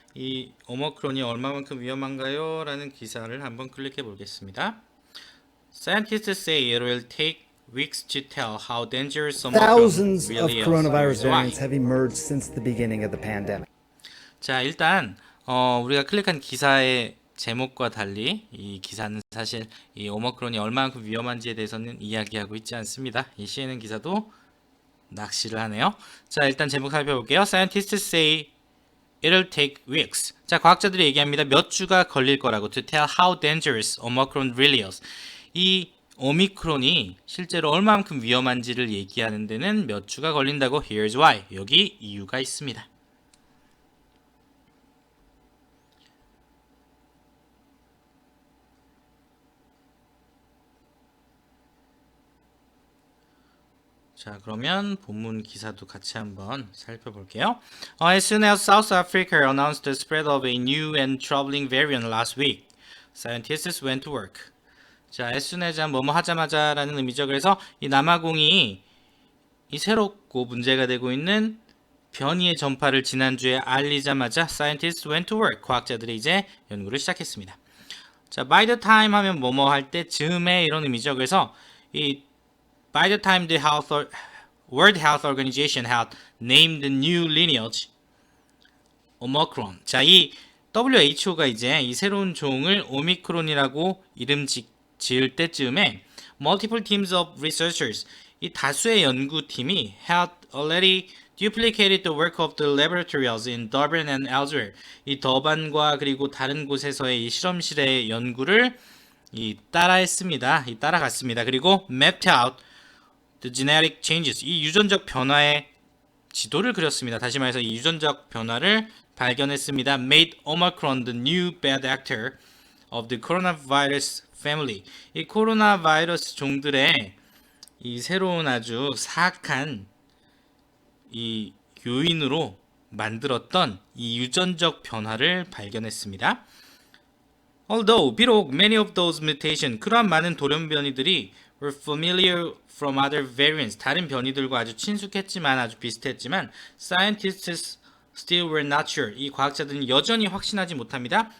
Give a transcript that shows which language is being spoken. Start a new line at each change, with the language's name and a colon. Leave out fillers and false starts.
Korean: 이 오미크론이 얼마만큼 위험한가요? 라는 기사를 한번 클릭해 보겠습니다.
English: Scientists say it will take weeks to tell how dangerous Omicron Thousands of really is. coronavirus Here's why. variants have emerged since the beginning of the pandemic.
Korean: 자, 일단 우리가 클릭한 기사의 제목과 달리 이 기사는 사실 이 오미크론이 얼마만큼 위험한지에 대해서는 이야기하고 있지 않습니다. 이 CNN 기사도 낚시를 하네요. 자, 일단 제목 살펴볼게요.
English: Scientists say it'll take weeks.
Korean: 자, 과학자들이 얘기합니다. 몇 주가 걸릴 거라고.
English: To tell how dangerous Omicron really is.
Korean: 이 오미크론이 실제로 얼마만큼 위험한지를 얘기하는 데는 몇 주가 걸린다고.
English: Here's why.
Korean: 여기 이유가 있습니다. 자, 그러면 본문 기사도 같이 한번 살펴볼게요.
English: As soon as South Africa announced the spread of a new and troubling variant last week, scientists went to work.
Korean: 자,
English: as soon as
Korean: 뭐뭐 하자마자라는 의미죠. 그래서 이 남아공이 이 새롭고 문제가 되고 있는 변이의 전파를 지난주에 알리자마자
English: scientists went to work.
Korean: 과학자들이 이제 연구를 시작했습니다. 자,
English: by the time
Korean: 하면 뭐뭐 할 때 즈음에 이런 의미죠. 그래서 이
English: by the time the World Health Organization had named the new lineage Omicron.
Korean: 자, 이 WHO가 이제 이 새로운 종을 오미크론이라고 이름 지을 때쯤에
English: multiple teams of researchers,
Korean: 이 다수의 연구팀이
English: had already duplicated the work of the laboratories in Durban and elsewhere.
Korean: 이 더반과 그리고 다른 곳에서의 이 실험실의 연구를 따라갔습니다. 그리고
English: mapped out the genetic changes,
Korean: 이 유전적 변화의 지도를 그렸습니다. 다시 말해서 이 유전적 변화를 발견했습니다.
English: Made Omicron the new bad actor of the coronavirus family.
Korean: 이 코로나 바이러스 종들의 이 새로운 아주 사악한 이 요인으로 만들었던 이 유전적 변화를 발견했습니다.
English: Although
Korean: 비록
English: many of those mutations,
Korean: 그러한 많은 돌연변이들이
English: were familiar from other variants,
Korean: 다른 변이들과 아주 친숙했지만 아주 비슷했지만
English: scientists still were not sure,
Korean: 이 과학자들은 여전히 확신하지 못합니다.